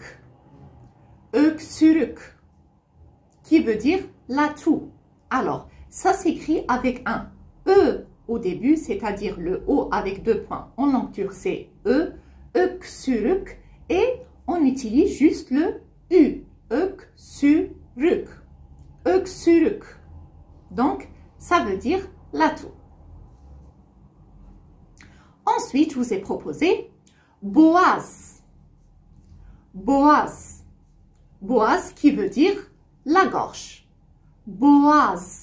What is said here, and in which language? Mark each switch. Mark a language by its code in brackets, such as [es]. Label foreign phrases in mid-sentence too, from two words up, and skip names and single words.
[tr] Öksürük, [fr] qui veut dire la toux. Alors, ça s'écrit avec un E au début, c'est-à-dire le O avec deux points en langue turque, c'est E, öksürük, et on utilise juste le U, [tr] öksürük, öksürük. [fr] Donc, ça veut dire la toux. Ensuite, je vous ai proposé boğaz. [tr] Boğaz. [fr] Boğaz qui veut dire la gorge. [tr] Boğaz.